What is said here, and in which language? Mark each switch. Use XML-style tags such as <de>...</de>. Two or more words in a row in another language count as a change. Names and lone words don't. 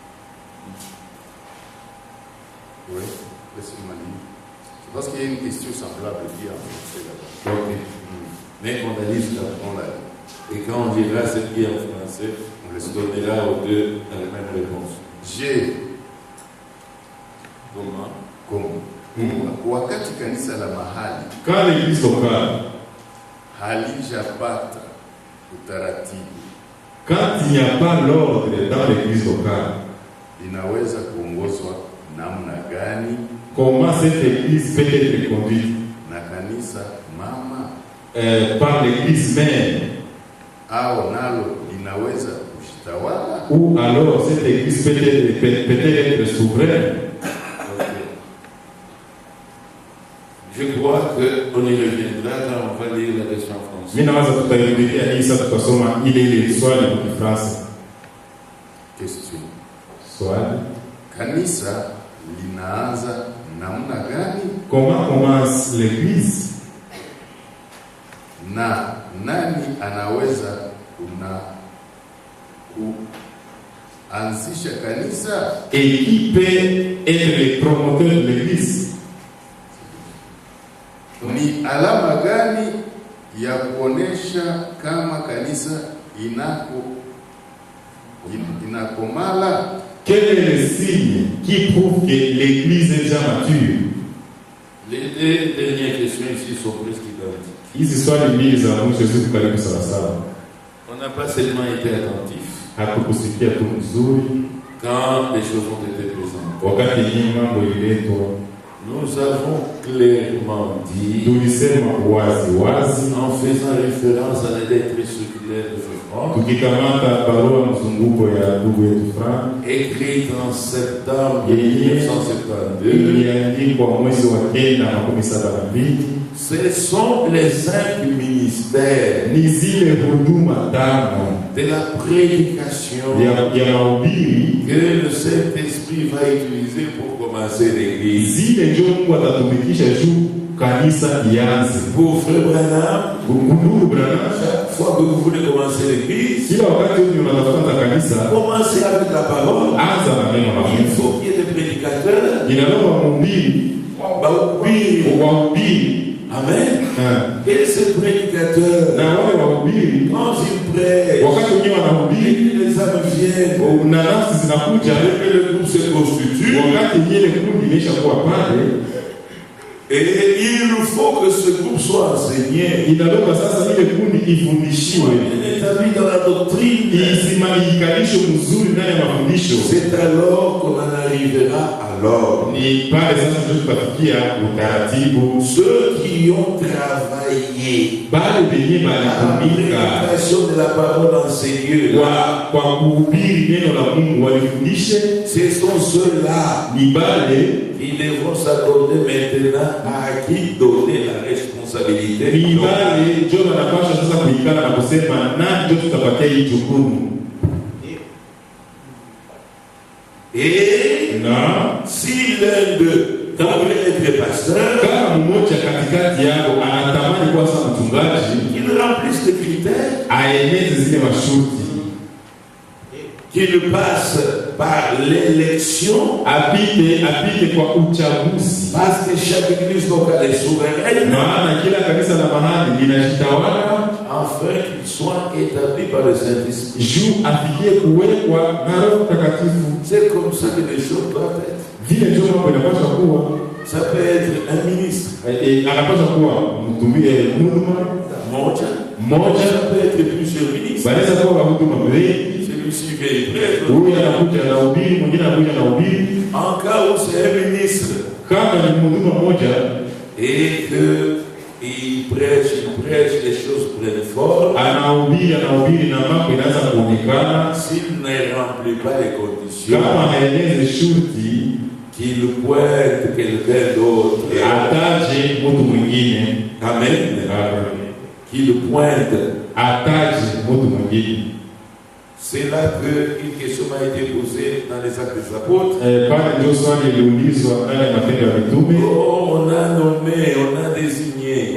<fr>oui, laissez-moi lire. C'est parce qu'il y a une question semblable qui a fait là-bas. Ok. Mais on a dit ça. On l'a dit. Et quand on dira ce qui est en français, on se donnera aux deux la même réponse. J'ai Comment?</fr> <sw>wakati kanisa la mahali</sw> <fr>quand l'église locale,</fr> <sw>halijapata utaratibu,</sw> <fr>quand il n'y a pas l'ordre dans l'église locale,</fr> <sw>inaweza kuongozwa namna gani</sw> <fr>comment cette église peut être conduite</fr> <sw>na kanisa mama</sw> <fr>par l'église mère,</fr> <sw>au nalo linaweza kujitawala?</sw> <fr>ou alors cette église peut être souveraine? Je crois qu'on y reviendra quand on va lire la version française.</fr> <sw>Mimi nawaza tutairudia hii sasa, tutasoma ile swali kwa Kifaransa.</sw> <fr>Question.</fr> <sw>Swali: Kanisa linaanza namna gani</sw> <fr>comment commence l'église?</fr> <sw>na nani anaweza kuanzisha kanisa?</sw> <fr>Et qui peut être le promoteur de l'église?</fr> <sw>Ni alama gani ya kuonesha kama kanisa inakomala?</sw> <fr>Quel est le signe qui prouve que l'église est déjà mature? Les deux dernières questions ici sont presque identiques.</fr> <sw>Hizi swali mbili za mwisho ziko karibu sawasawa.</sw> <fr>On n'a pas seulement été attentif</fr> <sw>Hatukusikia tu mzuri</sw> <fr>quand les choses ont été présentées.</fr> <sw>wakati hii mambo ililetwa,</sw> <fr>Nous avons clairement dit,</fr> <sw>tulisema wazi</sw> <fr>en faisant référence à la lettre circulaire de Franck,</fr> <sw>tukikamata barua mzunguko ya ndugu yetu Frank</sw> <fr>écrite en septembre</fr> <sw>yenye 1972, iliandikwa mwezi wa 1972.</sw> <fr>ce sont les 5 ministères</fr> <sw>Ni zile huduma tano</sw> <fr>de la prédication</fr> <sw>ya mahubiri</sw> <fr>que le Saint-Esprit va utiliser pour commencer l'église.</fr> <sw>zile ndio Mungu atatumikisha juu kanisa ianze.</sw> <fr>Pour Frère Branham,</fr> <sw>Ndugu Branham,</sw> <fr>chaque fois que vous voulez commencer l'église,</fr> <sw>kila wakati unatafuta kanisa,</sw> <fr>commencez avec la parole.</fr> <sw>anza na neno la</sw> <fr>Il</fr> <sw>Mungu.</sw> <fr>faut qu'il y ait des prédicateurs.</fr> <sw>Inalomba mhubiri wahubiri.</sw> <fr>Amen. Et ces prédicateurs,</fr> <sw>Na wale wahubiri</sw> <fr>quand ils prêchent,</fr> <sw>wakati wenyewe wanahubiri</sw> <fr>les âmes viennent,</fr> <sw>na nafsi zinakuja,</sw> <fr>et le groupe se constitue.</fr> <sw>wakati ile kundi imeshakuwa pale,</sw> <fr>Et il faut que ce groupe soit enseigné.</fr> <sw>inalomba sasa ile kundi ifundishiwe,</sw> <fr>Il est établi dans la doctrine.</fr> <sw>ikalishwe mzuri ndani ya mafundisho.</sw> <fr>C'est alors qu'on en arrivera à l'ordre.</fr> <sw>Ni pale sasa ndio tutafikia utaratibu.</sw> <fr>Ceux qui ont travaillé</fr> <sw>Bale benye</sw> <fr>à la</fr> <sw>balitumika</sw> <fr>prédication de la parole enseignée,</fr> <sw>kwa kuhubiri neno la Mungu, walifundishe,</sw> <fr>ce sont ceux-là</fr> <sw>ni bale</sw> <fr>qui devront s'accorder maintenant à qui donner la responsabilité.</fr> <sw>ni bale ndio wanapaswa sasa kuikana na kusema nani ndio tutapatia hii jukumu.</sw> <fr>Et</fr> <sw>Na</sw> <fr>si l'un d'eux voulait être pasteur,</fr> <sw>kama mmoja katikati yao anatamani kuwa sasa mchungaji,</sw> <fr>qu'il remplisse les critères,</fr> <sw>aeneze zile masharti,</sw> <fr>qu'il passe par l'élection,</fr> <sw>apite kwa uchaguzi,</sw> <fr>parce que chaque église locale est souveraine,</fr> <sw>maana kila kanisa la mahali linajitawala,</sw> <fr>afin qu'il soit établi par le Saint-Esprit.</fr> <sw>juu afikie kuwekwa na Roho Mtakatifu.</sw> <fr>C'est comme ça que les choses doivent être.</fr> <sw>Vile ndio mambo yanapaswa kuwa.</sw> <fr>Ça peut être un ministre,</fr> <sw>Anapaswa kuwa mtumie huduma</sw> <fr>ça</fr> <sw>moja,</sw> <fr>peut être plusieurs ministres.</fr> <sw>wanaweza kuwa huduma mbili.</sw> <fr>Celui-ci vient prêtre.</fr> <sw>Huyu anakuja na ubiri, mwingine anakuja na ubiri.</sw> <fr>En cas où c'est un ministre</fr> <sw>Kama ni huduma moja</sw> <fr>et que il prêche, les choses prennent forme.</fr> <sw>Anahubiri na mambo inaanza kuonekana.</sw> <fr>S'il ne remplit pas les conditions,</fr> <sw>Kama haelezi shurti,</sw> <fr>qu'il pointe quelqu'un d'autre,</fr> <sw>ataje mtu mwingine.</sw> <fr>Amen. Qu'il pointe,</fr> <sw>ataje mtu mwingine.</sw> <fr>C'est là qu'une question m'a été posée dans les Actes des Apôtres.</fr> <sw>Pale ndio swali liliulizwa ndani ya Matendo ya Mitume.</sw> <fr>Oh, on a nommé, on a désigné.</fr>